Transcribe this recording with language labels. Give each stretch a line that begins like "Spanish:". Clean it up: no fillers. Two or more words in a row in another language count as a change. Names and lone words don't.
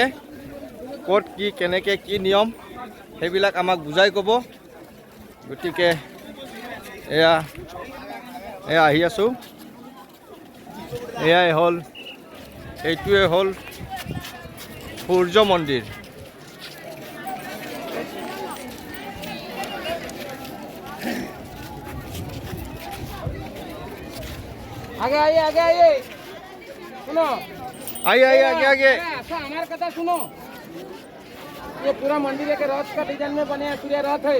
Assamese: ক'ত কি কেনেকৈ কি নিয়ম সেইবিলাক আমাক বুজাই ক'ব। গতিকে এয়া আহি আছোঁ। এইটোৱে হ'ল সূৰ্য মন্দিৰ।
Hindi: आगे आइए सुनो। आगे अच्छा, हमारे कथा सुनो। ये पूरा मंदिर एक रथ का डिजाइन में बने, सूर्य रथ है।